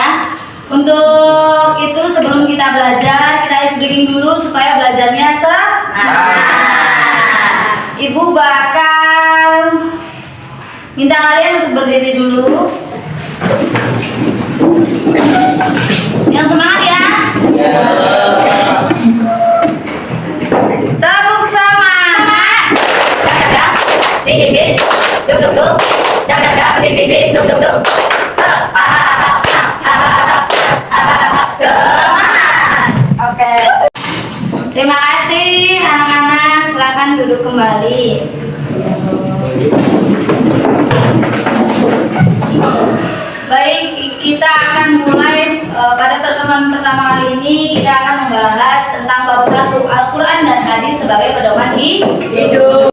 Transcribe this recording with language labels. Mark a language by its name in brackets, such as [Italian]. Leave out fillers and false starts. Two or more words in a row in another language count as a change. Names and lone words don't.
[Indonesian] Untuk itu sebelum kita belajar, kita [English] ice breaking [Indonesian] dulu supaya belajarnya Ibu bakal minta kalian untuk berdiri dulu. Yang semangat ya. Tepuk semangat. Ding ding ding, dum dum dum, ding ding ding, dum dum dum. Semangat. Oke. Terima kasih anak-anak. Silakan duduk kembali. Baik, kita akan mulai pada pertemuan pertama kali ini kita akan membahas tentang bab 1 Al-Quran dan hadis sebagai pedoman hidup.